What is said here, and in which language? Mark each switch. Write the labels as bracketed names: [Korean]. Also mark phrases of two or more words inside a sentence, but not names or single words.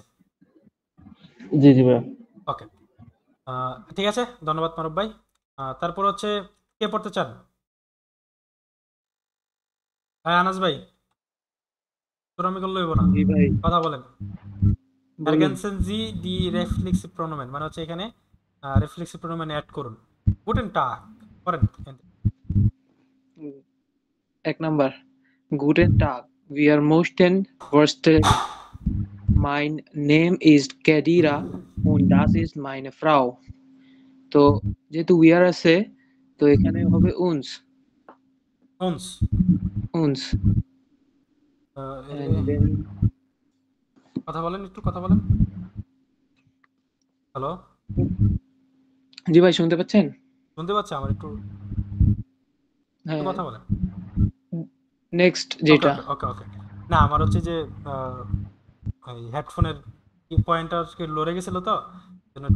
[Bangla] জি জি ভাইয়া ওকে, ঠিক আছে, ধন্যবাদ মারুফ ভাই। তারপর হচ্ছে কে পড়তে চান? হ্যাঁ আনাস ভাই, তোর আমি করলে হইব না, জি ভাই কথা বলেন। বলুন। [German] ergänzen Sie die reflexive pronomen, [Bangla] মানে হচ্ছে এখানে রিফ্লেক্সিভ প্রোনোমেন অ্যাড করুন। [German] Guten Tag [Bangla] করেন। এক নাম্বার [German] Guten Tag. Wir möchten vorstellen, mein Name is Kedira und das ist meine Frau. [Bangla] তো যেহেতু [English] we are [Bangla] আছে তো এখানে হবে uns uns, [English] uns and then [Bangla] কথা বলেন, একটু কথা বলেন। হ্যালো, জি ভাই শুনতে পাচ্ছেন? শুনতে পাচ্ছি? আমার একটু একটু হ্যাঁ কথা বলেন। নেক্সট ওকে যেটা ওকে ওকে ওকে না আমার হচ্ছে যে ওই হেডফোনের কি পয়েন্টার লড়ে গেছিল তো জন্য একটু